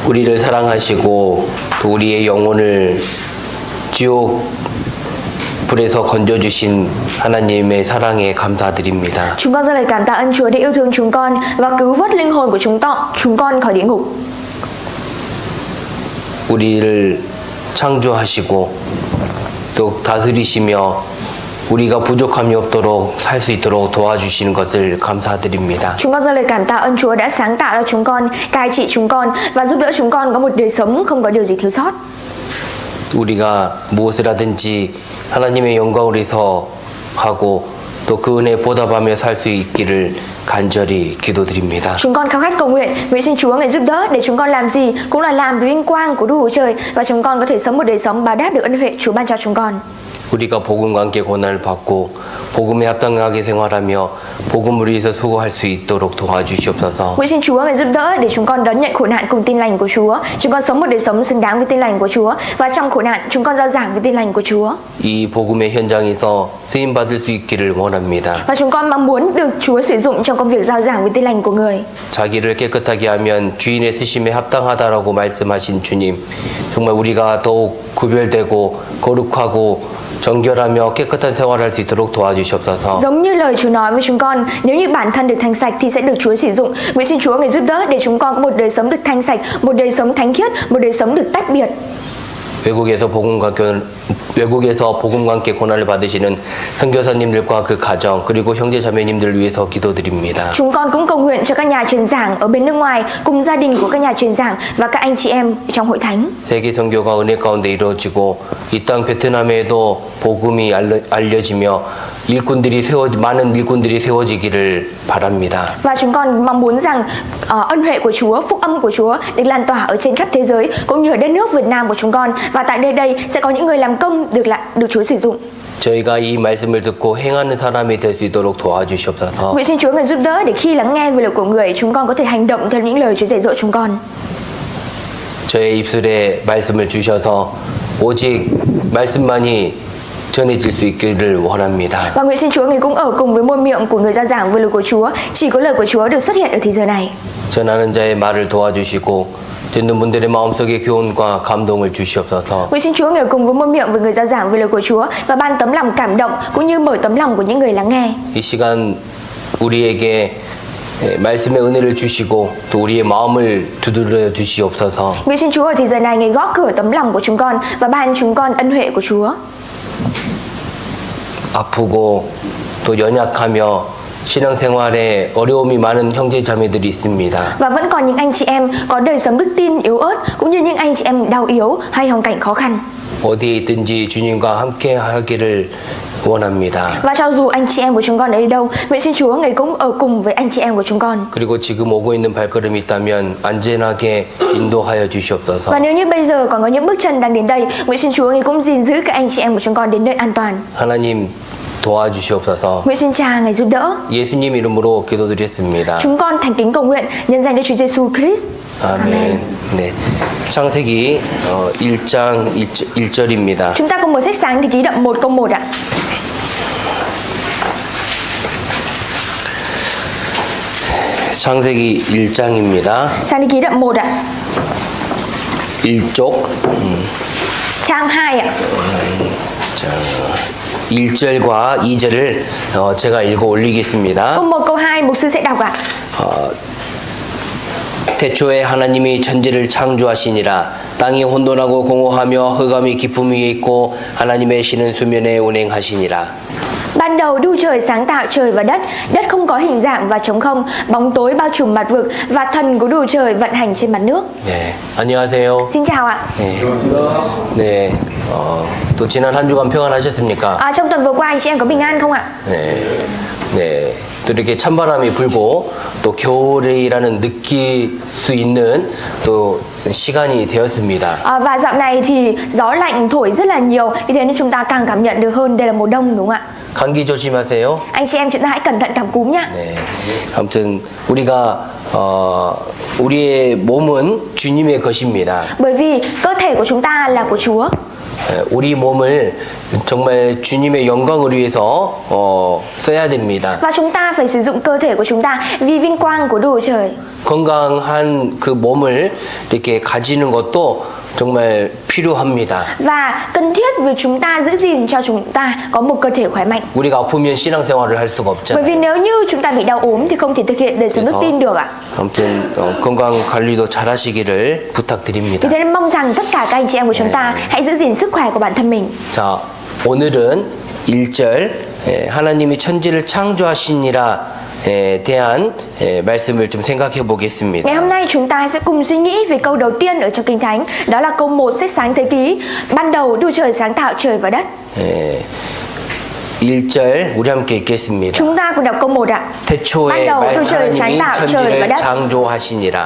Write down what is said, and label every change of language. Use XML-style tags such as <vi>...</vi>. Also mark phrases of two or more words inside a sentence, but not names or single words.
<ko>우리를 사랑하시고 또 우리의 영혼을 지옥 불에서 건져주신 하나님의 사랑에 감사드립니다.</ko> <vi>Chúng con dâng lời cảm tạ ơn Chúa đã yêu thương chúng con và cứu vớt linh hồn của chúng con khỏi địa ngục.</vi> <ko>우리를 창조하시고 또 다스리시며 우리가 부족함이 없도록 살 수 있도록 도와주시는 것을 감사드립니다.</ko> <vi>Chúng con dâng lời cảm tạ ơn Chúa đã sáng tạo ra chúng con, cai trị chúng con và giúp đỡ chúng con có một đời sống không có điều gì thiếu sót.</vi> <ko>우리가 무엇을 하든지 하나님의 영광을 위해서 하고 또 그 은혜에 보답하며 살 수 있기를 간절히 기도드립니다.</ko> <vi>Chúng con khao khát cầu nguyện, nguyện xin Chúa ngài giúp đỡ để chúng con làm gì cũng là làm vì vinh quang của Đức Chúa Trời và chúng con có thể sống một đời sống báo đáp được ân huệ Chúa ban cho chúng con.</vi> <ko>우리가 복음과 함께 고난을 받고 복음에 합당하게 생활하며 복음을 위해서 수고할 수 있도록 도와주시옵소서.</ko> <vi>Nguyện xin Chúa ngài giúp đỡ để chúng con đón nhận khổ nạn cùng tin lành của Chúa. Chúng con sống một đời sống xứng đáng với tin lành của Chúa và trong khổ nạn chúng con rao giảng với tin lành của Chúa.</vi> <ko>이 복음의 현장에서 쓰임 받을 수 있기를 원합니다.</ko> <vi>Và chúng con mong muốn được Chúa sử dụng trong công việc rao giảng với tin lành của người.</vi> <ko>자기를 깨끗하게 하면 주인의 쓰심에 합당하다라고 말씀하신 주님, 정말 우리가 더욱 구별되고 거룩하고 정결하며 깨끗한 생활할 수 있도록 도와주시옵소서.</ko> <vi>Giống như lời Chúa nói với chúng con, nếu như bản thân được thanh sạch thì sẽ được Chúa sử dụng. Nguyện xin Chúa ngài giúp đỡ để chúng con có một đời sống được thanh sạch, một đời sống thánh khiết, một đời sống được tách biệt.</vi> <ko>외국에서 복음과 함께 고난을 받으시는 선교사님들과 그 가정 그리고 형제자매님들을 위해서 기도드립니다.</ko> <vi>Chúng con cũng cầu nguyện cho các nhà truyền giảng ở bên nước ngoài cùng gia đình của các nhà truyền giảng và các anh chị em trong hội thánh.</vi> <ko>세계 선교가 은혜 가운데 이루어지고 이 땅 베트남에도 복음이 알려지며 많은 일꾼들이 세워지기를 바랍니다.</ko> <vi>Và chúng con mong muốn rằng ân huệ của Chúa, phúc âm của Chúa được lan tỏa ở trên khắp thế giới cũng như ở đất nước Việt Nam của chúng con và tại đây sẽ có những người làm công được Chúa sử dụng.</vi> <ko>저희가 이 말씀을 듣고 행하는 사람이 될 수 있도록 도와주시옵소서.</ko> <vi>Nguyện xin Chúa ngài giúp đỡ để khi lắng nghe về lời của người, chúng con có thể hành động theo những lời Chúa dạy dỗ chúng con.</vi> <ko>저의 입술에 말씀을 주셔서 오직 말씀만이 전해질 수 있기를 원합니다.</ko> <vi>Và nguyện xin Chúa ngài cũng ở cùng với môi miệng của người rao giảng về lời của Chúa, chỉ có lời của Chúa được xuất hiện ở thế giới này.</vi> <ko>전하는 자의 말을 도와주시고 듣는 분들의 마음속에 교훈과 감동을 주시옵소서.</ko> <vi>Nguyện xin Chúa ngài cùng với môi miệng với người rao giảng về lời của Chúa và ban tấm lòng cảm động cũng như mở tấm lòng của những người lắng nghe.</vi> <ko>이 시간 우리에게 말씀의 은혜를 주시고 또 우리의 마음을 두드려 주시옵소서.</ko> <vi>Nguyện xin Chúa ở thế giới này ngài gõ cửa tấm lòng của chúng con và ban chúng con ân huệ của Chúa.</vi> <ko>아프고 또 연약하며 신앙생활에 어려움이 많은 형제 자매들이 있습니다.</ko> <vi>Và vẫn còn những anh chị em có đời sống đức tin yếu ớt cũng như những anh chị em đau yếu hay hoàn cảnh khó khăn.</vi> <ko>어디에 있든지 주님과 함께 하기를 원합니다.</ko> <vi>Và cho dù anh chị em của chúng con ở đâu, nguyện xin Chúa ngài cũng ở cùng với anh chị em của chúng con.</vi> <ko>그리고 지금 오고 있는 발걸음이 있다면 안전하게 인도하여 주시옵소서.</ko> <vi>Và nếu như bây giờ còn có những bước chân đang đến đây, nguyện xin Chúa ngài cũng gìn giữ các anh chị em của chúng con đến nơi an toàn.</vi> <ko>하나님 도와주시옵소서.</ko> <vi>Nguyện xin Cha ngài giúp đỡ.</vi> <ko>예수님 이름으로 기도드렸습니다.</ko> <vi>Chúng con thành kính cầu nguyện nhân danh Đức Chúa Giêsu Christ.</vi> <ko>아멘. 네. 창세기 1장 1절입니다.</ko> <vi>Chúng ta cùng mở sách Sáng Thế Ký đoạn 1 câu 1 ạ.</vi> <ko>창세기 1장입니다.</ko> <vi>Sáng Thế Ký đoạn 1 ạ.</vi> <ko>1쪽.</ko> <vi>Trang 2 ạ.</vi> <ko>자, 1절과 2절을 제가 읽어 올리겠습니다.</ko> <vi>Câu 1 câu 2 mục sư sẽ đọc ạ.</vi> <ko>태초에 하나님이 천지를 창조하시니라. 땅이 혼돈하고 공허하며 흑암이 깊음 위에 있고 하나님의 신은 수면에 운행하시니라.</ko> <vi>Ban đầu Đức Trời sáng tạo trời và đất, đất không có hình dạng và trống không, bóng tối bao trùm mặt vực và thần của Đức Trời vận hành trên mặt nước.</vi> <ko>네, 안녕하세요.</ko> <vi>Xin chào ạ.</vi> <ko>네, 또 지난 한 주간 평안하셨습니까?</ko> <vi>Trong tuần vừa qua anh chị em có bình an không ạ?</vi> <ko>네, 또 이렇게 찬바람이 불고 또 겨울이라는 느낄 수 있는 또 시간이 되었습니다.</ko> <vi>Và dạo này thì gió lạnh thổi rất là nhiều, vì thế nên chúng ta càng cảm nhận được hơn đây là mùa đông đúng không ạ?</vi> <ko>감기 조심하세요.</ko> <vi>Anh chị em chúng ta hãy cẩn thận cảm cúm nhá.</vi> <ko>네, 아무튼 우리가 우리의 몸은 주님의 것입니다.</ko> <vi>Bởi vì cơ thể của chúng ta là của Chúa.</vi> <ko>우리 몸을 정말 주님의 영광을 위해서 써야 됩니다.</ko> <vi>Và chúng ta phải sử dụng cơ thể của chúng ta vì vinh quang của Đức Chúa Trời.</vi> <ko>건강한 그 몸을 이렇게 가지는 것도 정말 필요합니다.</ko> <vi>Và cần thiết vì chúng ta giữ gìn cho chúng ta có một cơ thể khỏe mạnh.</vi> <ko>우리가 아프면 신앙생활을 할 수가</ko> <vi>Bởi vì</vi> <ko>없잖아요.</ko> <vi>nếu như chúng ta bị đau ốm thì không thể thực hiện đời sống đức tin được ạ.</vi> <ko>아무튼 건강 관리도 잘 하시기를</ko> <vi>Vì</vi> <ko>부탁드립니다.</ko> <vi>thế nên mong rằng tất cả các anh chị em của chúng ta hãy giữ gìn sức khỏe của bản thân mình.</vi> <ko>자, 오늘은 1절 하나님이 천지를 창조하시니라 대한 말씀을 좀 생각해 보겠습니다.</ko> <vi>Ngày hôm nay chúng ta sẽ cùng suy nghĩ về câu đầu tiên ở trong Kinh Thánh. Đó là câu 1 sách Sáng Thế Ký. Ban đầu Đức Trời sáng tạo trời và đất.</vi> <ko>1절 우리 함께 읽겠습니다.</ko> <vi>Chúng ta cùng đọc câu 1 ạ.</vi> <ko>태초에</ko> <vi>Ban đầu Đức Trời sáng</vi> <ko>하나님이</ko> <vi>tạo trời và</vi> <ko>천지를</ko> <vi>đất.</vi> <ko>창조하시니라.</ko>